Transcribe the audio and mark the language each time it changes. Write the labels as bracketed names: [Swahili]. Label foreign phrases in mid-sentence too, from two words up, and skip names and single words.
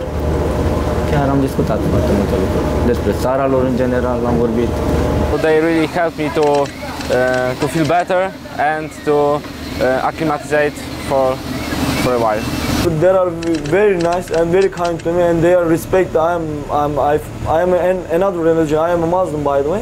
[Romanian] Chiar am discutat foarte multe lucruri. Despre țara lor în general am vorbit. [English] They really helped me to feel better and to acclimatize for a while. They are very nice and very kind to me, and they are respect. I am another religion. I am a Muslim, by the way.